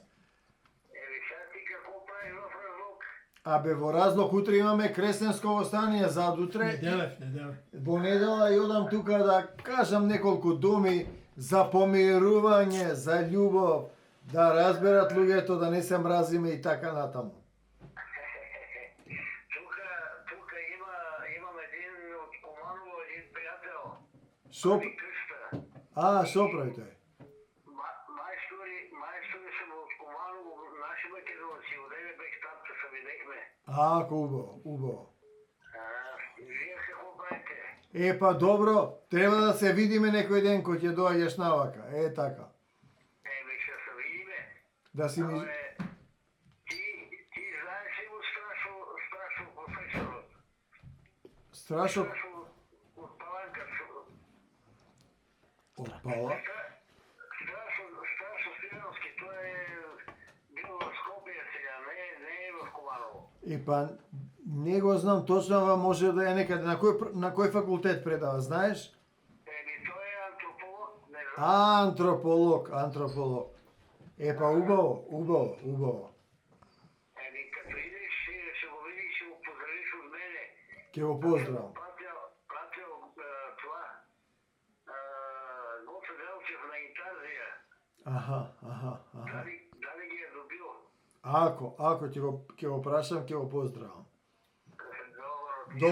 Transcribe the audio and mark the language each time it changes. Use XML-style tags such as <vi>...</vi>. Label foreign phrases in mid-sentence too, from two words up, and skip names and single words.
<bg>Сега ти какво правиш в разлог?</bg> <mk>Абе, во разлог утре имаме кресенско востание, задутре. Неделев. Во недела и одам тука да кажам неколку думи за помирување, за љубов, да разберат луѓето да не се мразиме и така натаму.</mk> <bg>Тук имам един от Команово, един приятел.</bg> <mk>Шо,</mk> <bg>Али Кръста.</bg> <mk>шо прави тој?</mk> <bg>Майстори са от Команово, наши македонци. Одеве бех там, че се видехме.</bg> <mk>Ако убаво, убаво.</mk> <bg>Вие какво правите?</bg> <mk>Па добро, треба да се видиме некој ден кој ќе доаѓаш навака. Така.</mk> <bg>Ще се видиме. Да си ми... Абе, ти знаеш ли го страшно професорът? Страшно... От Паланка. Опала? Страшно Стояновски. Той е бил в Скопие сега, не е в Команово.</bg> <mk>Па, не го знам точно, ама може да е некаде. На кој факултет предава, знаеш?</mk> <bg>Той е антрополог. Не знам.</bg> <mk>Антрополог. Па убаво.</mk> <bg>Като идеш, ще го видиш, ще го поздравиш от мене.</bg> <mk>Ќе го поздравам.</mk> <bg>Пратил това. Гоце Делчев на Интарзия. Аха. Дали ги е добил?</bg> <mk>Ако ќе го прашам, ќе го поздравам. Добро.</mk>